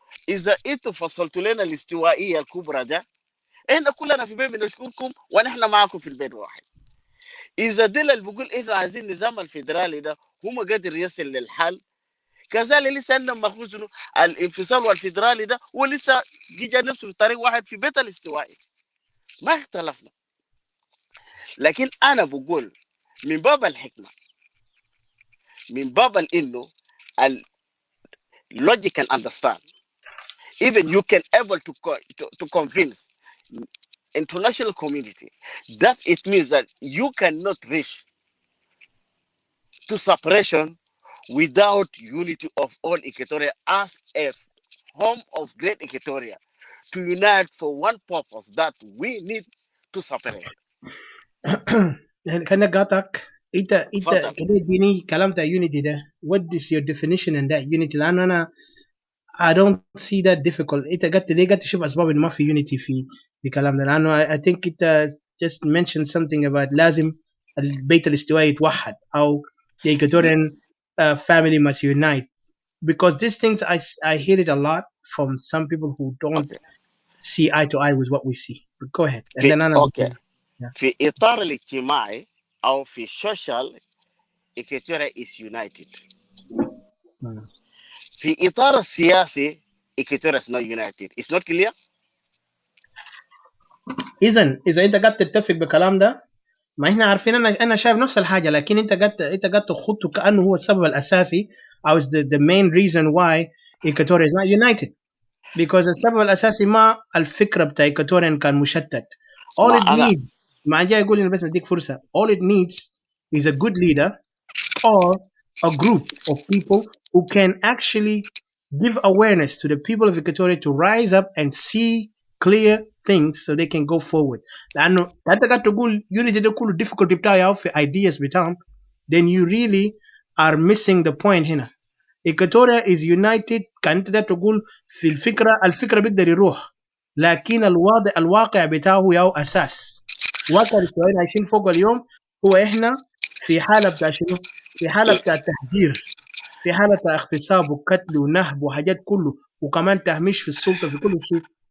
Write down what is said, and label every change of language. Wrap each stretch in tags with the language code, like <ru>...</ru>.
<ar>اذا انتوا فصلتوا لنا الاستوائية الكبرى ده، احنا كلنا في بيت بنشكركم ونحن معكم في البيت واحد. اذا دل اللي بيقول احنا عايزين النظام الفيدرالي ده هم قادر يصل للحل، كذلك لسه عندنا مخزون الانفصال والفيدرالي ده ولسه جيجا نفسه في طريق واحد في بيت الاستوائي، ما اختلفنا. لكن انا بقول من باب الحكمه، من باب انه</ar> <en>logic can understand, even you can able to convince international community that it means that you cannot reach to separation without unity of all Equatoria as a home of great Equatoria to unite for one purpose that we need to separate.</en> <ar>كان قاطعك. انت تفضل. كده اديني كلام بتاع unity ده.</ar> <en>What is your definition in that unity؟</en> <ar>لانه انا</ar> <en>I don't see that difficult.</en> <ar>انت قاعد تشوف اسباب انه ما في unity في كلام</ar> <en>ده،</en> <ar>لانه</ar> <en>I think</en> <ar>انت just</ar> <en>mentioned something about</en> <ar>لازم البيت الاستوائي يتوحد او</ar> <en>the Equatorian family must unite, because these things I hear it a lot from some people who don't Okay. see eye to eye with what we see. But go ahead and then أنا</en> <ar>اوكي.</ar> <en>yeah.</en> <ar>في اطار الاجتماعي او في</ar> <en>social Equatoria is united.</en> <ar>في اطار السياسي</ar> <en>Equatoria is not united. It's not clear.</en> <ar>إذا أنت قاعد تتفق بالكلام ده، ما إحنا عارفين. أنا شايف نفس الحاجة، لكن أنت قاعد تخطه كأنه هو السبب الأساسي أو</ar> <en>the main reason why Equatoria is not united,</en> <ar>because السبب الأساسي ما الفكرة بتاع Equatorian كان مشتت. ما</ar> <en>All it</en> <ar>انا needs، ما جاي يقول إنه بس نديك فرصة.</ar> <en>All it needs is a good leader or a group of people who can actually give awareness to the people of Equatoria to rise up and see clear things so they can go forward.</en> <ar>لأنه أنت قاعد تقول unity ده كله difficulty بتاعه في ideas بتاعهم،</ar> <en>then you really are missing the point</en> <ar>هنا.</ar> <en>Equatoria is united.</en> <ar>كان أنت تقول في الفكرة بيقدر يروح، لكن الواقع بتاعه ياو أساس. واقع السؤال عايشين فوق اليوم هو إحنا في حالة بتاع شنو؟ في حالة بتاع تهجير، في حالة بتاع اغتصاب وقتل ونهب وحاجات كله، وكمان تهميش في السلطة في كل شيء.</ar>